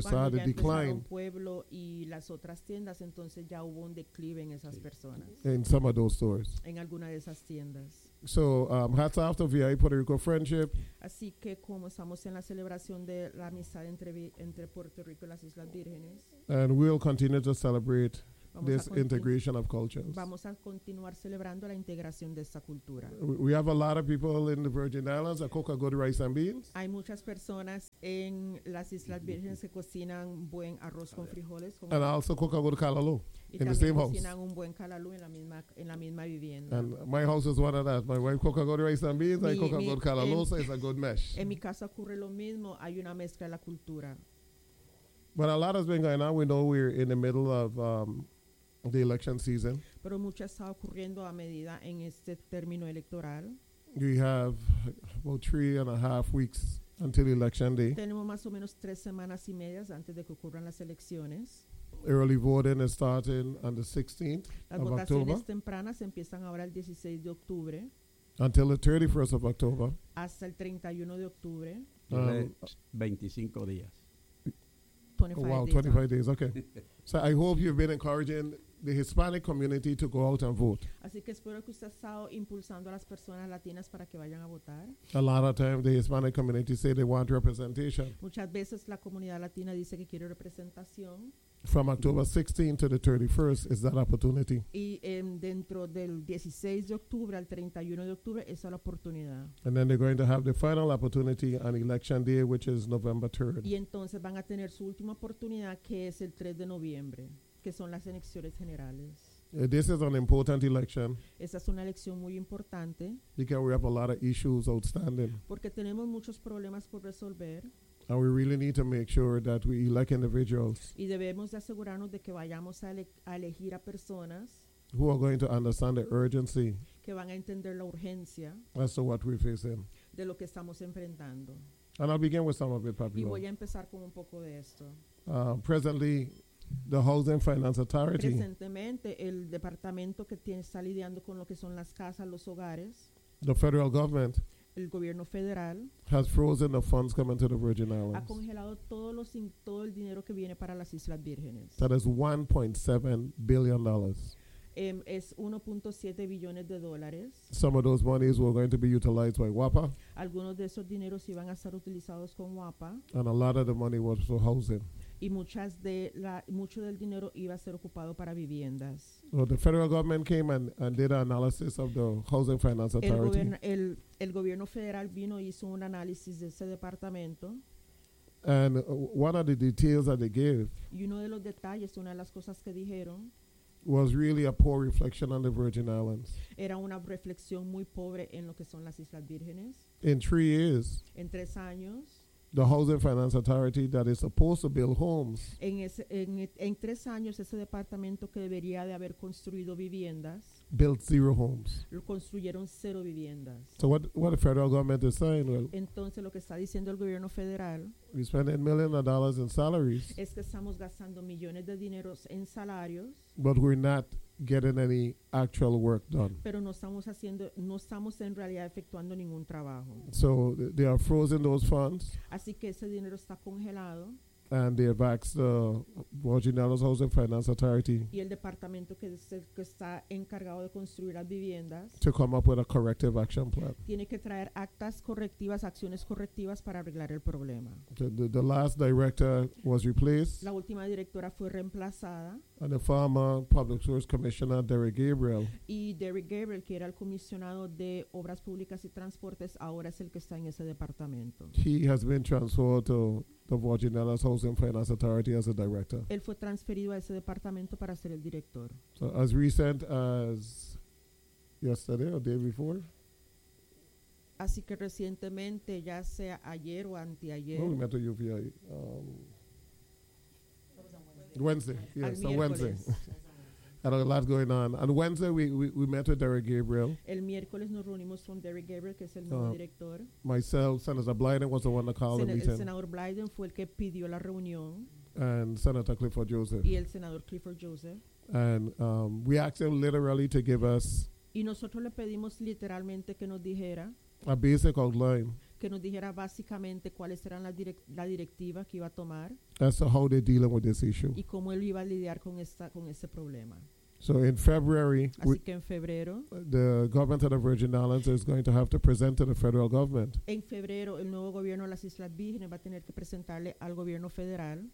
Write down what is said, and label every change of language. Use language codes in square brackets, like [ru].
[es] cuando [en] saw the decline. [es] Pueblo y las otras tiendas, entonces ya hubo un declive en esas personas. [en] In some of those stores. [es] En alguna de esas tiendas. [en] So, hats off to VIA Puerto Rico Friendship. [es] Así que como estamos en la celebración de la amistad entre Puerto Rico y las Islas Vírgenes. [en] And we'll continue to celebrate this integration of cultures. [es] Vamos a continuar celebrando la integración de esta cultura. [en] We have a lot of people in the Virgin Islands that cook a good rice and beans. [es] Hay muchas personas en las Islas Vírgenes que cocinan buen arroz con frijoles. Con [en] and I also cook a good calalú in the same house. [es] Y también cocinan un buen calalú en la misma vivienda. [en] And my house is one of that. My wife cook a good rice and beans. I cook a good calalú, so it's a good mesh. [es] En mi casa ocurre lo mismo. Hay una mezcla de la cultura. [en] But a lot has been going on. We know we're in the middle of the election season. [es] Pero mucho está ocurriendo a medida en este término electoral. [en] We have about 3.5 weeks until election day. [es] Tenemos más o menos 3 semanas y medias antes de que ocurran las elecciones. [en] Early voting is starting on the 16th [es] las [en] of October. [es] Las votaciones tempranas empiezan ahora el 16 de octubre. [en] Until the 31st of October. [es] Hasta el 31 de octubre. 25 días. [en] 25 days, okay. So I hope you've been encouraging the Hispanic community to go out and vote. [es] Así que espero que usted ha estado impulsando a las personas latinas para que vayan a votar. [en] A lot of times the Hispanic community say they want representation. [es] Muchas veces la comunidad latina dice que quiere representación. [en] From October 16 to the 31st is that opportunity. [es] Y dentro del 16 de octubre al 31 de octubre esa es la oportunidad. [en] And then they're going to have the final opportunity on election day, which is November 3rd. [es] Y entonces van a tener su última oportunidad, que es el 3 de noviembre, que son las elecciones generales. [en] This is an important election. [es] Esta es una elección muy importante. [en] Because we have a lot of issues outstanding. [es] Porque tenemos muchos problemas por resolver. [en] And we really need to make sure that we elect individuals. [es] Y debemos de asegurarnos de que vayamos a elegir a personas [en] who are going to understand the urgency. [es] Que van a entender la urgencia. [en] As to what we're facing. [es] De lo que estamos enfrentando. [en] And I'll begin with some of it, Pablo. [es] Y voy a empezar con un poco de esto. [en] Presently, the Housing Finance Authority. [es] Recientemente, el departamento que tiene está lidiando con lo que son las casas, los hogares. [en] The federal government. [es] El gobierno federal [en] has frozen the funds coming to the Virgin Islands. [es] Ha congelado todo el dinero que viene para las Islas Vírgenes. [en] That is $1.7 billion. [es] Es 1.7 billones de dólares. [en] Some of those monies were going to be utilized by WAPA. [es] Algunos de esos dineros iban a ser utilizados con WAPA. [en] And a lot of the money was for housing. [es] Y mucho del dinero iba a ser ocupado para viviendas. [en] Well, the federal government came and did an analysis of the Housing Finance Authority. [es] El gobierno federal vino y hizo un análisis de ese departamento. [en] And one of the details that they gave. [es] Y uno de los detalles, una de las cosas que dijeron. [en] Was really a poor reflection on the Virgin Islands. [es] Era una reflexión muy pobre en lo que son las Islas Vírgenes. [en] In 3 years. [es] En 3 años. [en] The Housing Finance Authority that is supposed to build homes. [es] En 3 años, ese departamento que debería de haber construido viviendas. [en] Built 0 homes. [es] Construyeron 0 viviendas. [en] So what the federal government is saying. Well, [es] entonces lo que está diciendo el gobierno federal. [en] We're spending millions of dollars in salaries. [es] Es que estamos gastando millones de dineros en salarios. [en] But we're not getting any actual work done. [es] Pero no estamos en realidad efectuando ningún trabajo. [en] So they are frozen those funds. [es] Así que ese dinero está congelado. [en] And they have asked the Virgin Islands Housing Finance Authority. [es] Y el departamento que está encargado de construir las viviendas. [en] To come up with a corrective action plan. [es] Tiene que traer actas correctivas, acciones correctivas para arreglar el problema. [en] The last director was replaced. [es] La última directora fue reemplazada. [en] And the former Public Service Commissioner Derek Gabriel. [es] Y Derek Gabriel, que era el comisionado de Obras Públicas y Transportes, ahora es el que está en ese departamento. [en] He has been transferred to the Virgin Islands Housing Finance Authority as a director. [es] Él fue transferido a ese departamento para ser el director. [en] So as recent as yesterday or day before. [es] Así que recientemente, ya sea ayer o anteayer. [en] Well, we met at UVI. That was on Wednesday. Wednesday. Had a lot going on. On Wednesday, we met with Derek Gabriel. [es] El miércoles nos reunimos con Derek Gabriel, que es el nuevo director. [en] Myself, Senator Blyden was the one to call the meeting. [es] Senador Blyden fue el que pidió la reunión. [en] And Senator Clifford Joseph. [es] Y el senador Clifford Joseph. [en] And we asked him literally to give us. [es] Y nosotros le pedimos literalmente que nos dijera. [en] A basic outline. [es] que nos dijera básicamente cuáles eran la directiva que iba a tomar. [en] As to how they're dealing with this issue. [es] Y cómo él iba a lidiar con esta con ese problema. [en] So in February, [es] así que en febrero, [en] the government of the Virgin Islands is going to have to present to the federal government. [es] En febrero, el nuevo gobierno de las Islas Vírgenes va a tener que presentarle al gobierno federal.